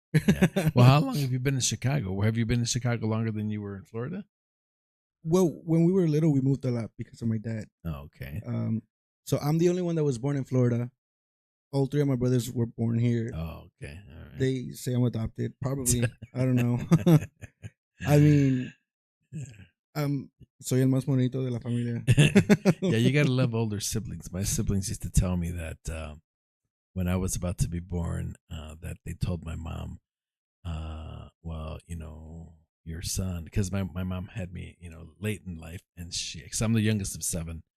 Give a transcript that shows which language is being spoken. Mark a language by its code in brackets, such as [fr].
[en] Yeah. Well, how long have you been in Chicago? Have you been in Chicago longer than you were in Florida? Well, when we were little, we moved a lot because of my dad. Oh, okay. So I'm the only one that was born in Florida. All three of my brothers were born here. Oh, okay. All right. They say I'm adopted. Probably. I don't know. I mean, [es] soy el más bonito de la familia. [en] Yeah, you gotta love older siblings. My siblings used to tell me that when I was about to be born, that they told my mom, well, your son, because my mom had me, late in life, and because I'm the youngest of 7,